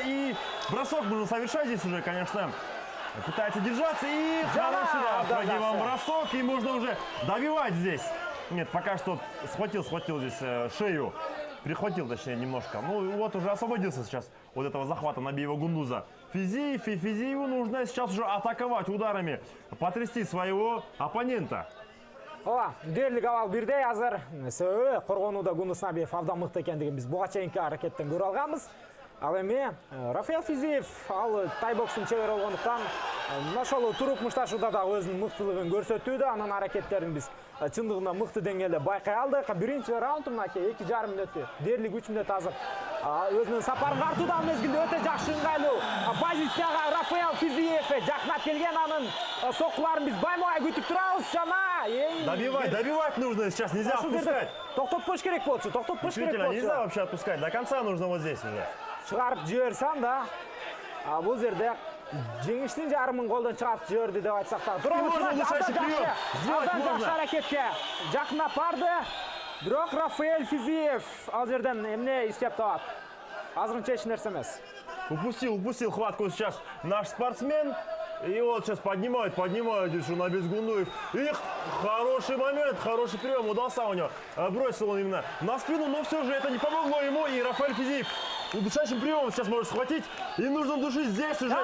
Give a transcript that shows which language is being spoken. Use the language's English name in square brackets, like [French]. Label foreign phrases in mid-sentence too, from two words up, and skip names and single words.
[Russian] И бросок нужно совершать здесь уже, конечно. Пытается держаться и хороший вам бросок, и можно уже добивать здесь. Нет, пока что схватил здесь шею, прихватил точнее немножко. Ну вот уже освободился сейчас от этого захвата Набиева Гундуза. Физиеву нужно сейчас уже атаковать ударами, потрясти своего оппонента. [Kyrgyz] Дээрлик абал бирдей азыр. Себеби коргонууда Гундуз Набиев абдан мыкты экендигин биз буга чейинки аракеттен көрө алганбыз. Ал эми Рафаэль Физиев ал тай бокстун чебери болгондуктан ошол туруп мушташууда дагы өзүнүн мыктылыгын көрсөтүүдө. Анын аракеттерин биз чындыгында мыкты деңгээлде байкай алдык. Биринчи раунд мынакей 2,5 мүнөттү. Дээрлик 3 мүнөт азыр өзүнүн сапарын артууда мезгилде өтө жакшы ыңгайлуу позицияга Рафаэль Физиев жакынап келген. Анын соккуларын биз баймай күтүп турабыз. Жана [Russian] добивать нужно сейчас, нельзя отпускать. [Kyrgyz] Токтотпош керек болчу, токтотпош керек болчу. [Russian] Нельзя вообще отпускать, до конца нужно вот здесь уже. [Kyrgyz] Чыгарып жиберсем да, бул жерде жеңиштин жарымын колдон чыгарып жиберди деп айтсак да. Жакшы аракетке жакынап барды. Бирок Рафаэль Физиев ал жерден эмне иштеп табат? Азырынча эч нерсе эмес. [Russian] Упустил хватку сейчас наш спортсмен. И вот сейчас поднимают здесь Набиев Гундуев. И хороший момент, хороший прием удался у него. Бросил он именно на спину, но все же это не помогло ему. И Рафаэль Физиев удушающим приемом сейчас можешь схватить. И нужно душить здесь уже,